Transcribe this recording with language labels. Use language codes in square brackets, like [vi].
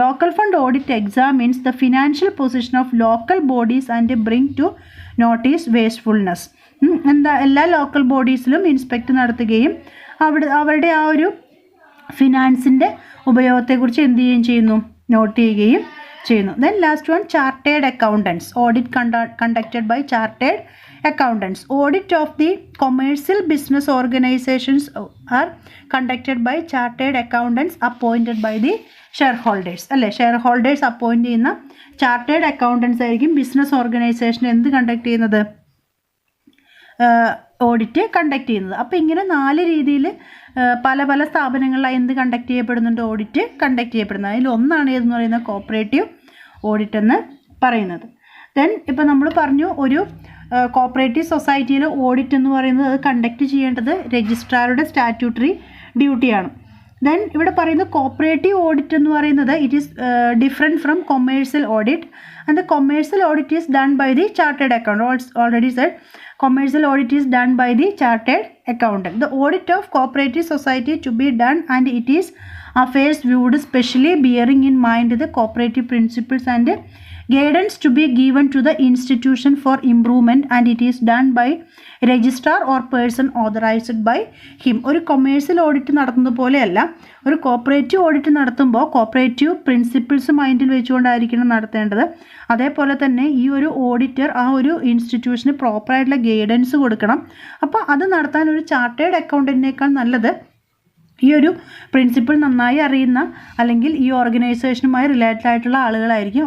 [en] Local fund audit examines the financial position of local bodies and bring to notice wastefulness. [ml] എല്ലാ local ബോഡീസിലും inspect നടത്തുകയും അവരുടെ ആ ഒരു ഫിനാൻസിൻ്റെ ഉപയോഗത്തെക്കുറിച്ച് എന്ത് ചെയ്യുകയും ചെയ്യുന്നു? നോട്ട് ചെയ്യുകയും ചെയ്യുന്നു. [en] Then last one, chartered accountants audit conducted by chartered accountants. Audit of the commercial business organizations are conducted by chartered accountants appointed by the shareholders. [ml] അല്ലേ, ഷെയർഹോൾഡേഴ്സ് അപ്പോയിൻറ്റ് ചെയ്യുന്ന ചാർട്ടേഡ് അക്കൗണ്ടൻസ് ആയിരിക്കും ബിസിനസ് ഓർഗനൈസേഷൻ എന്ത് conduct ചെയ്യുന്നത്? Audit conduct ചെയ്യുന്നത്. അപ്പോൾ ഇങ്ങനെ 4 രീതിയിൽ പല പല സ്ഥാപനങ്ങളിലായി എന്ത് കണ്ടക്ട് ചെയ്യപ്പെടുന്നുണ്ട്? ഓഡിറ്റ് കണ്ടക്ട് ചെയ്യപ്പെടുന്നത്. അതിൽ ഒന്നാണ് ഏതെന്ന് പറയുന്നത്? കോപ്പറേറ്റീവ് ഓഡിറ്റ് എന്ന് പറയുന്നത്. ദെൻ ഇപ്പോൾ നമ്മൾ പറഞ്ഞു, ഒരു കോപ്പറേറ്റീവ് സൊസൈറ്റിയിൽ ഓഡിറ്റ് എന്ന് പറയുന്നത് അത് കണ്ടക്ട് ചെയ്യേണ്ടത് രജിസ്ട്രാറുടെ സ്റ്റാറ്റ്യൂട്ടറി ഡ്യൂട്ടിയാണ്. [en] then [ml] ഇവിടെ പറയുന്നത് കോപ്പറേറ്റീവ് ഓഡിറ്റ് എന്ന് പറയുന്നത് [en] It is different from commercial audit and the commercial audit is done by the chartered accountant. Already said commercial audit is done by the chartered accountant. The audit of cooperative society to be done and it is affairs viewed specially bearing in mind the cooperative principles and guidance to be given to the institution for improvement and it is done by registrar or person authorized by him. [ml] ഒരു commercial audit നടത്തുന്നത് പോലെയല്ല, ഒരു cooperative audit നടത്തുമ്പോൾ cooperative principles മൈൻഡിൽ വെച്ചുകൊണ്ടായിരിക്കണം നടത്തേണ്ടത്. അതേപോലെ തന്നെ ഈ ഒരു ഓഡിറ്റർ ആ ഒരു ഇൻസ്റ്റിറ്റ്യൂഷന് പ്രോപ്പറായിട്ടുള്ള ഗൈഡൻസ് കൊടുക്കണം. അപ്പോൾ അത് നടത്താൻ ഒരു ചാർട്ടേഡ് അക്കൗണ്ടൻറ്റിനേക്കാൾ നല്ലത് ഈ ഒരു പ്രിൻസിപ്പിൾ നന്നായി അറിയുന്ന അല്ലെങ്കിൽ ഈ ഓർഗനൈസേഷനുമായി റിലേറ്റഡ് ആയിട്ടുള്ള ആളുകളായിരിക്കും.